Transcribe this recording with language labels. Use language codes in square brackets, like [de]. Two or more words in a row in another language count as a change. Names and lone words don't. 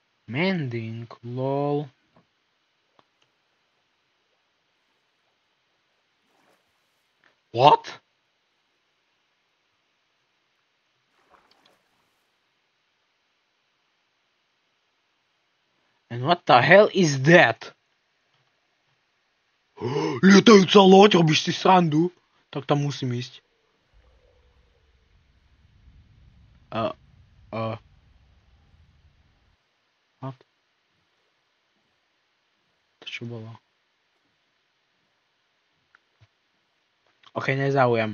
[en] Mending, lol. What? And what the hell is that? [rue] Летаюча лодь, робиш си сранду. [sk] Tak tam musím ísť. What? To čo bolo? Ok, nezáujem.